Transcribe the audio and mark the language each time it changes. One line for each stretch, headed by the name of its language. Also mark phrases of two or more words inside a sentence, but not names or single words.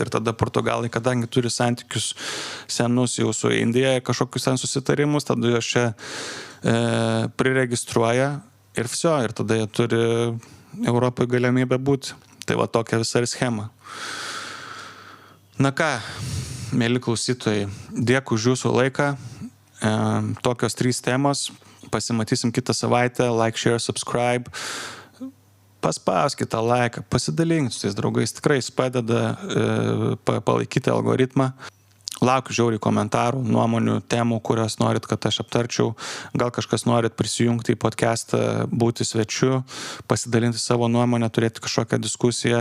Lithuanian: Ir tada Portugalai, kadangi turi santykius senus jau su Indija, kažkokius ten susitarimus, tada jos čia priregistruoja ir viso. Ir tada jie turi Europoje galimybę būti. Tai va tokia visa ir schema. Na ką, mėly klausytojai, dėkui už jūsų laiką. Tokios 3 temos. Pasimatysim kitą savaitę.
English: Like, share, subscribe.
Lithuanian: Paspauskite laiką, pasidalinkite su tais draugais, tikrai jis padeda palaikyti algoritmą. Laukiu žiauriai komentarų, nuomonių, temų, kurias norit, kad aš aptarčiau. Gal kažkas norit prisijungti į podcastą, būti svečiu, pasidalinti savo nuomonę, turėti kažkokią diskusiją.